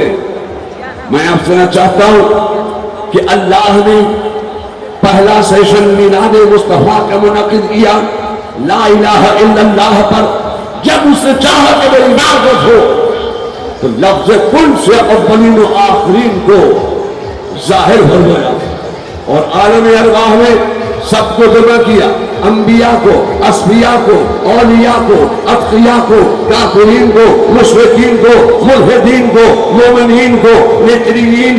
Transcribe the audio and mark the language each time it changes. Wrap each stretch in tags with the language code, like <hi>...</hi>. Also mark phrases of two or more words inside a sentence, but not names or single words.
<ur>میں آپ سے چاہتا ہوں کہ اللہ نے پہلا سیشن میلاد مصطفیٰ کا منعقد کیا</ur> <ar>لا الہ الا اللہ</ar> <ur>پر، جب اس نے چاہا کہ وہ عبادت ہو تو لفظ کل سے اولین و آخرین کو ظاہر ہو گیا، اور عالم ارواح میں سب کو جمع کیا، انبیاء کو، اصفیاء کو، اولیاء کو، اتقیاء کو، کافرین کو، مشرکین کو، ملحدین کو، مومنین کو، نیترین</ur>